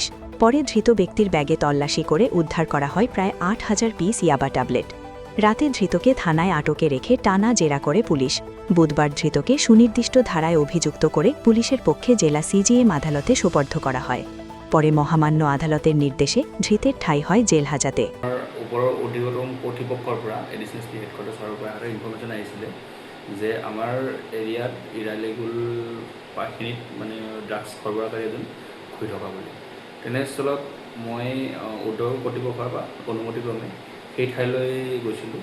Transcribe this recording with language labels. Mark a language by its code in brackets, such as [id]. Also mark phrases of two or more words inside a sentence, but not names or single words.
[bn] পরে ধৃত ব্যক্তির ব্যাগে তল্লাশি করে উদ্ধার করা হয় প্রায় ৮,০০০ পিস ইয়াবা ট্যাবলেট। রাতে ধৃতকে থানায় আটকে রেখে টানা জেরা করে পুলিশ। বুধবার ধৃতকে সুনির্দিষ্ট ধারায় অভিযুক্ত করে পুলিশের পক্ষে জেলা সিজিএম আদালতে সোপর্দ করা হয়। পরে মহামান্য আদালতের নির্দেশে ধৃতের ঠাঁই হয় জেল হাজতে। [as] ওপৰৰ অধিকতম কৰ্তৃপক্ষৰ পৰা [en] additional SP headquarters [as] পৰা এটা ইনফৰ্মেশ্যন আহিছিলে যে আমাৰ এৰিয়াত ইৰালিগুল পাখিনিত মানে ড্ৰাগছ সৰবৰাহকাৰী এজন ঘূৰি থকা বুলি। তেনেস্থলত মই উদ্যোগ কৰ্তৃপক্ষৰ পৰা অনুমতিক্ৰমে সেই ঠাইলৈ গৈছিলোঁ।